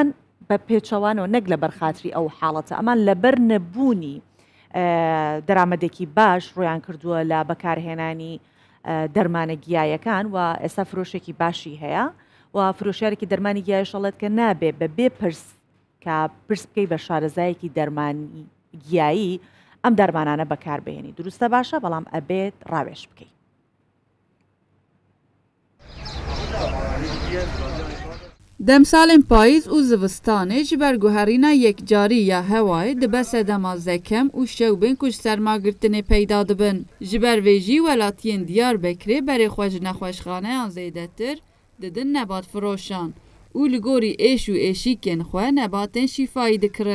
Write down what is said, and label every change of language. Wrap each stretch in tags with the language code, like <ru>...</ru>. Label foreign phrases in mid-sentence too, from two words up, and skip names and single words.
<ckb>بە پێچەوانەوە نەک لە بەرخاتری ئەو حاڵەتە ئەمان لەبەر نەبوونی دەرامەدێکی باش ڕۆیان کردووە لە بەکارهێنانی دەرمانە گیایەکان و ئێستا فرۆشێکی باشی هەیە و فرۆشیارێکی دەرمانی گیای شەڵێت کە نابێ بە بێ پرس کە پرس بکەی بە شارەزایەکی دەرمانی گیایی ئەم دەرمانانە بەکاربهێنی دروستە باشە بەڵام ئەبێت ڕاوێش بکەیت.</ckb> <ku>دەمساڵên پاییز û zivistanê ji ber guherîna yekcarî ya hewayê dibe sedema zekem û şewbên ku ji sermagirtinê peyda dibin. Ji ber vê jî welatiyên Diyarbekirê berê xwe ji nexweşxaneyan zêdetir didin nebat firoşan û li gorî êş û êşîkên xwe nebatên şîfayî dikirin.</ku>